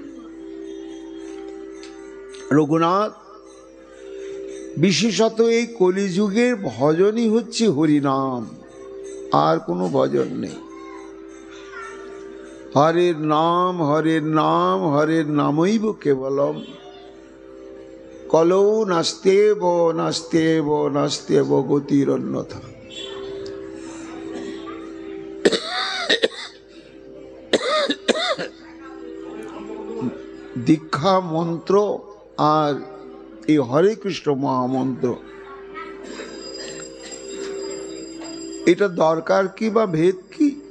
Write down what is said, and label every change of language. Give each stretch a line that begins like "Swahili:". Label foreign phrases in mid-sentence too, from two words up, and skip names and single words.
Bangla: রঘুনাথ বিশেষত এই কলিযুগের ভজনই হচ্ছে হরিনাম, আর কোনো ভজন নেই।
Sanskrit: হরের নাম, হরের নাম, হরের নামৈব কেবলম, কলৌ নাস্তেব নাস্তেব নাস্তেব গতির অন্যথা।
Bangla: দীক্ষা মন্ত্র আর এই হরে কৃষ্ণ মহামন্ত্র, এটা দরকার কি বা ভেদ কি?